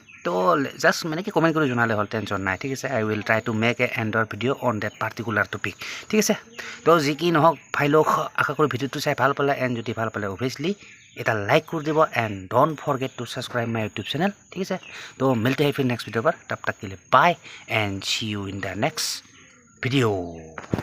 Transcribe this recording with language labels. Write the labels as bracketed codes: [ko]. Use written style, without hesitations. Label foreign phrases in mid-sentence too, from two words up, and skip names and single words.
[as] তো জাষ্ট মানে কি কমেণ্ট কৰি জনালে হ'ল টেনশ্যন নাই ঠিক আছে [en] I will try to make a another video on that particular topic [as] ঠিক আছে তো যি কি নহওক ভাই লোক আশা কৰি ভিডিঅ'টো চাই ভাল পালে এণ্ড যদি ভাল পালে অভিয়াছলি এটা লাইক কৰি দিব [en] and don't forget to subscribe my YouTube channel [as] ঠিক আছে তো [hi] मिलते हैं फिर नेक्स्ट वीडियो पर तब तक के लिए [en] bye and see you in the next video